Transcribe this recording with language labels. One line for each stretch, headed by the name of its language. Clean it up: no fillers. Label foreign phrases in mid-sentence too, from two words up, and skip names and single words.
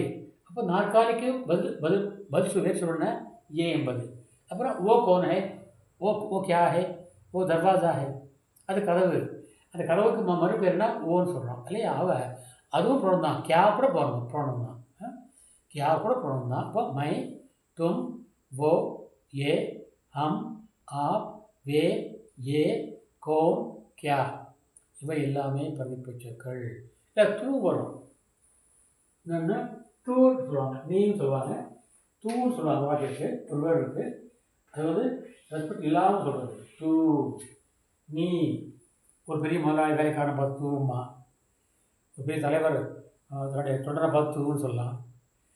Tamil: அப்போ நாற்காலிக்கு பதில் சொல்லணும்னா ஏ என்பது. அப்புறம்
Hindi: वो कौन है, वो क्या है, वो दरवाज़ा है,
Tamil: அது கதவு. அந்த கதவுக்கு மறுபேர்னா ஓன்னு சொல்கிறோம் இல்லையா. அதுவும் ப்ரோனம் தான். கியா கூட போகணும், ப்ரோனம் தான். கியா கூட ப்ரோனம் தான்.
Hindi: இப்போ मैं, तुम, वो, ये, हम, आप, वे, ये, कौन, क्या,
Tamil: இவை எல்லாமே பிரதிபட்சங்கள். இல்லை தூ வரும். என்னென்னா தூன்னு சொல்லுவாங்க, நீன்னு சொல்லுவாங்க, தூன்னு சொல்லுவாங்க. வாக்கியத்துக்கு ஒரு வேர்டு இருக்குது. அது வந்து ரெஸ்பெக்ட் இல்லாமல் சொல்கிறது. தூ, நீ. ஒரு பெரிய முதலாளி வேலைக்காரனை பார்த்து தூமா, ஒரு பெரிய தலைவர் தன்னுடைய தொடரை பார்த்து தூன்னு சொல்லலாம்.